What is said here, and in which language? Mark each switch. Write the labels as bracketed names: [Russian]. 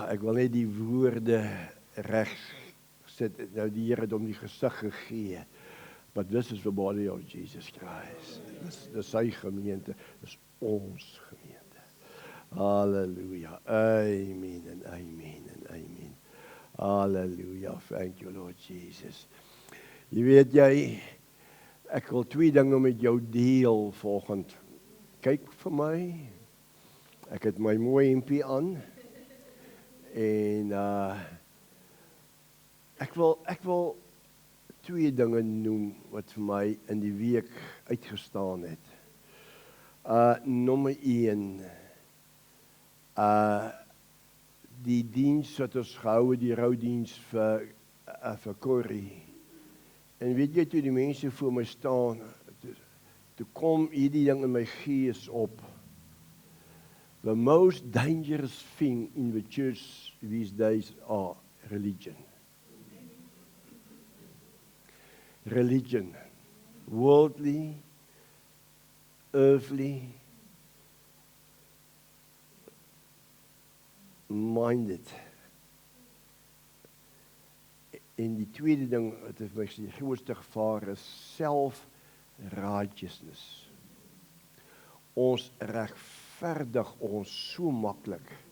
[Afrikaans] Ek wil net die woorde reg sit. Nou die Here het hom die gesig gegee. [English] But this is the body of Jesus Christ. [Afrikaans] Dis sy gemeente. Dis ons gemeente. Halleluja. Amen en amen en amen. Halleluja. [English] Thank you Lord Jesus. [Afrikaans] Jy weet ek wil 2 dinge met jou deel volgend. Kyk vir my. Ek het my mooi hempie aan. En ek wil 2 dinge noem wat vir my in die week uitgestaan het. Nommer 1. Die diens wat ons gehou het, die roudiens vir Corrie. En weet jy, toe die mense voor my staan, toe kom hierdie ding in my gees op. [English] The most dangerous thing in the church these days are religion. Religion. Worldly, earthly, minded. [Afrikaans] En die tweede ding wat ek vir my sê, die grootste gevaar is self-righteousness. Ons regverdig ons so maklik.